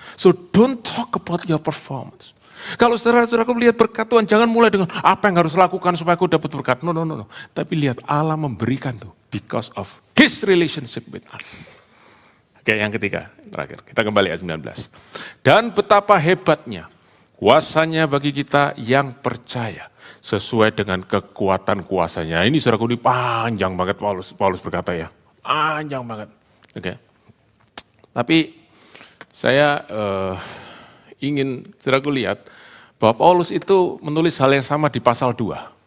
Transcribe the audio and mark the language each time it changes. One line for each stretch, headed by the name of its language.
English: So don't talk about your performance.
Indonesian: Kalau saudara-saudaraku melihat berkat Tuhan, jangan mulai dengan apa yang harus lakukan supaya aku dapat berkat.
English: No.
Indonesian: Tapi lihat Allah memberikan tuh
English: because of His relationship with us.
Indonesian: Oke, yang ketiga, terakhir. Kita kembali ayat 19. Dan betapa hebatnya kuasanya bagi kita yang percaya sesuai dengan kekuatan kuasanya. Ini saudaraku, ini panjang banget Paulus berkata ya. Panjang banget. Oke. Tapi saya ingin saudaraku lihat bahwa Paulus itu menulis hal yang sama di pasal 2.